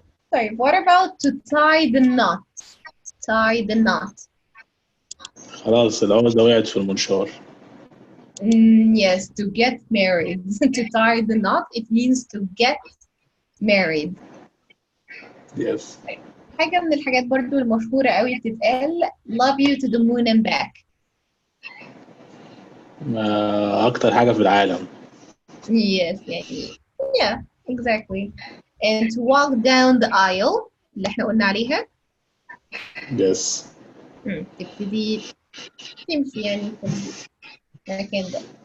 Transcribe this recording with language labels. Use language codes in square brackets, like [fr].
[en] Sorry, what about to tie the knot? Tie the knot. [ar] خلاص العقدة وقعت في المنشار. [en] Yes, to get married. To tie the knot, it means to get married. Yes. [ar] حاجة من الحاجات برضو المشهورة قوي بتتقال [en] love you to the moon and back. [ar] أكتر حاجة في العالم. [en] Yes, yeah, exactly. And to walk down the aisle [ar] اللي احنا قلنا عليها. [en] Yes. [ar] تبتدي تمشي يعني في المكان ده.